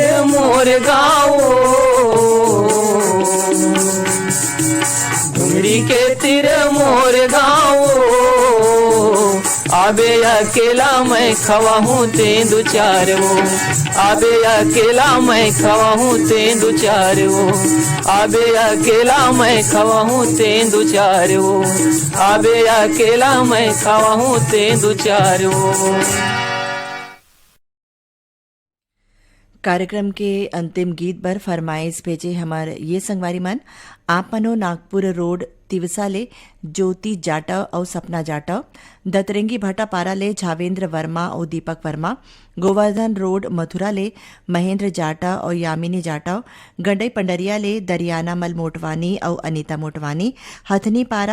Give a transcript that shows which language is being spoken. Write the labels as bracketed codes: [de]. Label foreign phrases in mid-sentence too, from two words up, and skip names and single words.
[hne] मोर गाँव डुंगरी के तीर मोर गाँव आबे अकेला मैं खवा हूँ ते दो चार आबे अकेला मैं खवा हूँ ते दो चार आबे अकेला मैं खवा हूँ ते दो चार आबे अकेला मैं खवा हूँ ते दो चार। कार्यक्रम के अंतिम गीत पर फरमाइश भेजे हमारे ये संगवारी मन आप मनो नागपुर रोड तिवसा ले ज्योति जाटव और सपना जाटव, दतरंगी भाटा पारा ले झावेंद्र वर्मा और दीपक वर्मा, गोवर्धन रोड मथुरा ले महेंद्र जाटव और यामिनी जाटव, गंडई पंडरिया ले दरियाना मल मोटवानी और अनीता मोटवानी, हथनी पारा